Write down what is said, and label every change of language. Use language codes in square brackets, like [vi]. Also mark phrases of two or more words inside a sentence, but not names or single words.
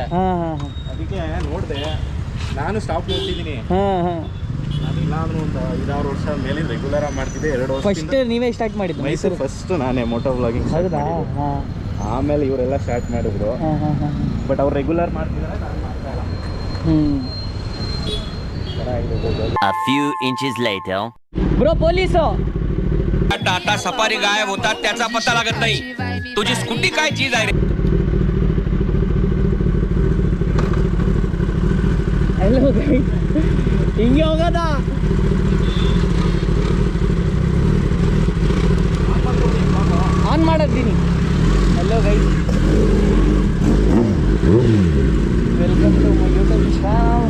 [kn] ಅದಕ್ಕೆ ನೋಡಿದೆ. ನಾನು ಸ್ಟಾಪ್ ನೋಡ್ತಿದ್ದೀನಿ. ನಾನು ಇಲ್ಲಾಂದ್ರೂ ಒಂದು 5-6 ವರ್ಷ ಮೇಲೆ ರೆಗ್ಯುಲರ್ ಆಗಿ ಮಾಡ್ತಿದ್ದೆ. 2 ವರ್ಷ ಫಸ್ಟ್ ನೀವೇ ಸ್ಟಾರ್ಟ್ ಮಾಡಿದ್ದು ಮೈಸೂರು? ಫಸ್ಟ್ ನಾನೇ [en] moto vlogging. [kn] ಹೌದಾ? ಆಮೇಲೆ ಇವರೆಲ್ಲ ಸ್ಟಾರ್ಟ್ ಮಾಡಿದ್ರು. ಬಟ್ ಅವ್ರು ರೆಗ್ಯುಲರ್ ಮಾಡ್ತಿದ್ದಾರೆ, ನಾನು ಮಾಡ್ತಾ ಇಲ್ಲ. [en] A few inches later. [mr] ब्रो पोलिसो. टाटा सफारी गायब होतात त्याचा पत्ता लागत नाही. तुझी स्कूटी काय चीज आहे रे? [en] Hello guys, [kn] ಹಿಂಗೆ ಹೋಗೋದಾ? ಆನ್ ಮಾಡಿದ್ದೀನಿ. [en] Hello guys, welcome to my YouTube channel.